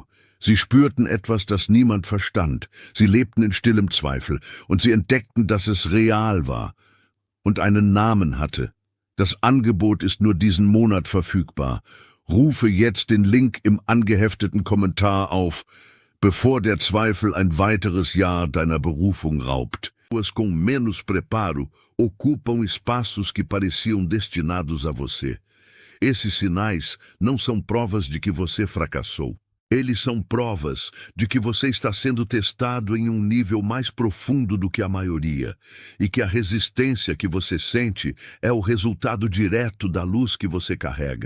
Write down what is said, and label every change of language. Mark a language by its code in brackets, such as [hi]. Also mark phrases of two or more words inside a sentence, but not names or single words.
[de] Sie spürten etwas, das niemand verstand. Sie lebten in stillem Zweifel und sie entdeckten, dass es real war und einen Namen hatte. Das Angebot ist nur diesen Monat verfügbar. Rufe jetzt den Link im angehefteten Kommentar auf, bevor der Zweifel ein weiteres Jahr deiner Berufung raubt. [pt] Pessoas com menos preparo ocupam espaços que pareciam destinados a você. Esses sinais não são provas de que você fracassou. Eles são provas de que você está sendo testado em um nível mais profundo do que a maioria, e que a resistência que você sente é o resultado direto da luz que você carrega.